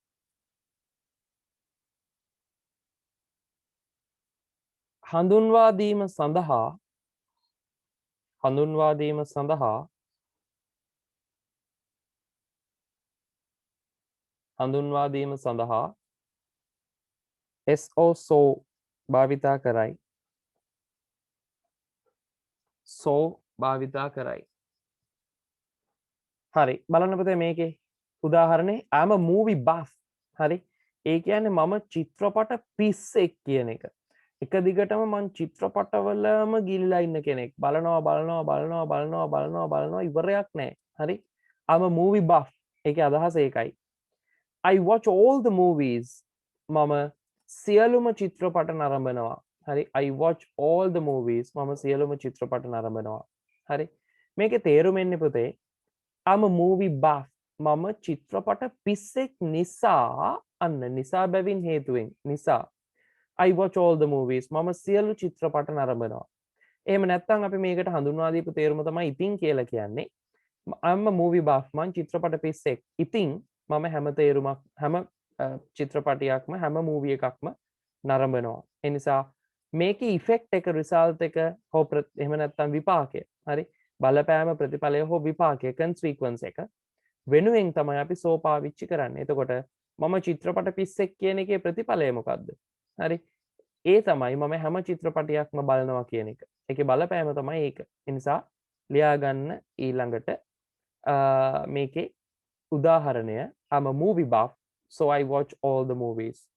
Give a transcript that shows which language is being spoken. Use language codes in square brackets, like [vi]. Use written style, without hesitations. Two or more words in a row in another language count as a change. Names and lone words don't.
[si] හඳුන්වා දීම සඳහා හඳුන්වා දීම සඳහා හඳුන්වා දීම සඳහා so භාවිතා කරයි. so භාවිතා කරයි. හරි. බලන්න පුතේ මේකේ උදාහරණේ [en] I'm a movie buff. [si] හරි. ඒ කියන්නේ මම චිත්‍රපට පිස්සෙක් කියන එක. එක දිගටම මං චිත්‍රපටවලම ගිලිලා ඉන්න කෙනෙක්. බලනවා ඉවරයක් නැහැ. හරි. [en] I'm a movie buff. [si] ඒකේ අදහස ඒකයි. [en] I watch all the movies. [si] මම සියලුම චිත්‍රපට නරඹනවා. හරි. [en] I watch all the movies. [si] මම සියලුම චිත්‍රපට නරඹනවා. හරි. මේකේ තේරුම එන්නේ පුතේ [en] I'm a movie buff. [si] මම චිත්‍රපට පිස්සෙක් නිසා අන්න නිසා බැවින් හේතුවෙන් නිසා [en] I watch all the movies. [si] මම සියලු චිත්‍රපට නරඹනවා. එහෙම නැත්නම් අපි මේකට හඳුන්වා දීපු තේරුම තමයි ඉතින් කියලා කියන්නේ. [en] I'm a movie buff. [si] මං චිත්‍රපට පිස්සෙක්. ඉතින් මම හැම තේරුමක් හැම චිත්‍රපටයක්ම හැම මූවී එකක්ම නරඹනවා. ඒ නිසා මේකේ ඉෆෙක්ට් එක රිසල්ට් එක හෝ එහෙම නැත්නම් විපාකය. හරි. බලපෑම ප්‍රතිඵලය හෝ විපාකය consequence එක වෙනුවෙන් තමයි අපි so පාවිච්චි කරන්නේ. එතකොට මම චිත්‍රපට පිස්සෙක් කියන එකේ ප්‍රතිඵලය මොකද්ද? හරි. ඒ තමයි මම හැම චිත්‍රපටයක්ම බලනවා කියන එක. ඒකේ බලපෑම තමයි ඒක. ඒ නිසා ලියා ගන්න ඊළඟට මේකේ උදාහරණය [en] I'm a movie buff so I watch all the movies.